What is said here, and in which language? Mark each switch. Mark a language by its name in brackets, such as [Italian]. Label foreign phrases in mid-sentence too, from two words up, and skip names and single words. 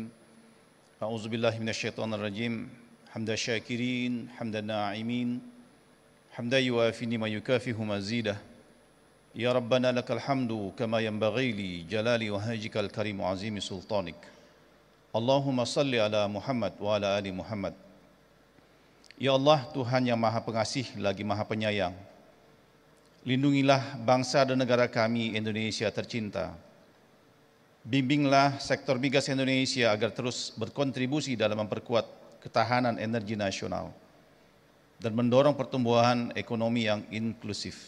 [Arabic] A'udzubillahi minasyaitonirrajim. حمدا شاكرين حمدا ناعمين حمدا يوافي ما يكافئه مزيده. يا ربنا لك الحمد كما ينبغي لجلال وجهك الكريم عظيم سلطانك. اللهم صل على محمد وعلى آل محمد. يا الله, [Indonesian] Tuhan yang Maha Pengasih lagi Maha Penyayang, lindungilah bangsa dan negara kami Indonesia tercinta. Bimbinglah sektor migas Indonesia agar terus berkontribusi dalam memperkuat ketahanan energi nasional dan mendorong pertumbuhan ekonomi yang inklusif.